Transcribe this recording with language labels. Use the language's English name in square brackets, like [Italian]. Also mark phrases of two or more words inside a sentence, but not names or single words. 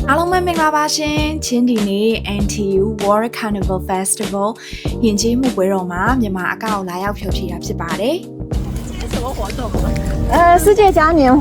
[Burmese] အားလုံးပဲမင်္ဂလာပါရှင်ချင်းဒီနေ့ NTU World Carnival Festival ယဉ်ကျေးမှုပွဲတော်မှာမြန်မာအကောက်လာရောက်ဖျော်ဖြေတာဖြစ်ပါတယ် [Chinese] 什么活动？世界嘉年华。